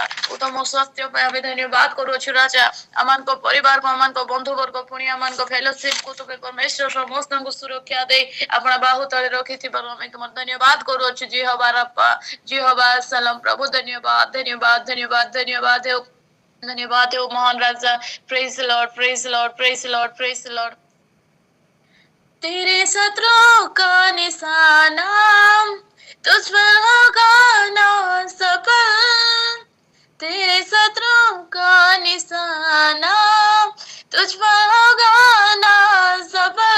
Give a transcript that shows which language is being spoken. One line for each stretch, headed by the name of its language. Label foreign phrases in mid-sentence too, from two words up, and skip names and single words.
Odia: ଉତ୍ତମ ସ୍ୱାସ୍ଥ୍ୟ ପାଇଁ ଆମେ ଧନ୍ୟବାଦ କରୁଅଛୁ ରାଜା। ଆମମାନଙ୍କ ପରିବାରକୁ, ଆମମାନଙ୍କ ବନ୍ଧୁବର୍ଗ, ପୁଣି ଆମମାନଙ୍କ ଫେଲୋସିପକୁ ତୁମେ ପରମେଶ୍ୱର ସମସ୍ତଙ୍କୁ ସୁରକ୍ଷା ଦେଇ ଆପଣ ବାହୁ ତଳେ ରଖିଥିବାରୁ ଆମେ ତୁମର ଧନ୍ୟବାଦ କରୁଅଛୁ। ଜିହୋବା ରାଫା, ଜିହୋବା ସଲାମ। ପ୍ରଭୁ ଧନ୍ୟବାଦ, ଧନ୍ୟବାଦ, ଧନ୍ୟବାଦ, ଧନ୍ୟବାଦ ହେଉ, ଧନ୍ୟବାଦ ହେଉ ମହାନ ରାଜା।
English: Praise the Lord, Praise Lord, Praise Lord, Praise Lord.
Hindi: तेरे शत्रुओं का निशाना तुझ पर होगा ना सफल। तेरे शत्रुओं का निशाना तुझ पर होगा ना सफल।